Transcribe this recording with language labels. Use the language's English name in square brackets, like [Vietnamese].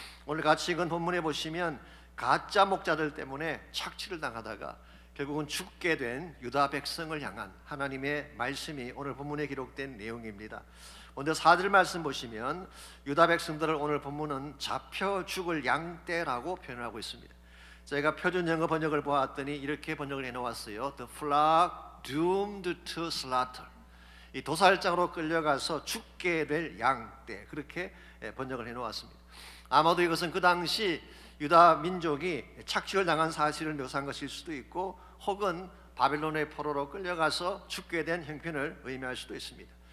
[Korean] 오늘 같이 읽은 본문에 보시면 가짜 목자들 때문에 착취를 당하다가 결국은 죽게 된 유다 백성을 향한 하나님의 말씀이 오늘 본문에 기록된 내용입니다. 먼저 4절 말씀 보시면 유다 백성들을 오늘 본문은 잡혀 죽을 양떼라고 표현하고 있습니다. 제가 표준 영어 번역을 보았더니 이렇게 번역을 해놓았어요. [English] The flock doomed to slaughter. [Korean] 이 도살장으로 끌려가서 죽게 될 양떼, 그렇게 번역을 해놓았습니다. 아마도 이것은 그 당시 유다 민족이 착취를 당한 사실을 묘사한 것일 수도 있고 혹은 바벨론의 포로로 끌려가서 죽게 된 형편을 의미할 수도 있습니다.